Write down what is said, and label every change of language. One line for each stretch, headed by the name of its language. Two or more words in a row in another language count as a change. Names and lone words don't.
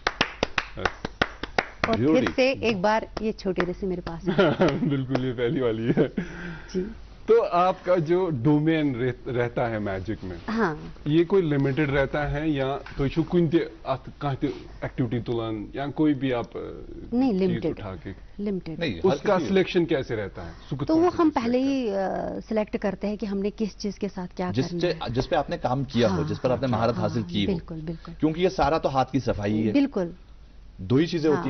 Hindi: और फिर Beauty. से एक बार ये छोटी रस्सी मेरे पास है। बिल्कुल ये पहली वाली है। जी तो आपका जो डोमेन रहता है मैजिक में, हाँ, ये कोई लिमिटेड रहता है या तो
Kashmiri: छु कुन ते एक्टिविटी तुलन
Hindi: या कोई भी आप नहीं, चीज limited। उठा के, लिमिटेड। नहीं हर उसका किसी- सिलेक्शन कैसे रहता है? सुकुत तो कौन वो सी हम चीज पहले select ही सिलेक्ट करते हैं कि हमने किस चीज के साथ क्या करना है। जिस पे आपने काम किया हो, हाँ, जिस पर आपने हाँ, महारत हाँ, हासिल की हो, बिल्कुल बिल्कुल क्योंकि ये सारा तो हाथ की सफाई है। बिल्कुल। 2 ही चीजें होती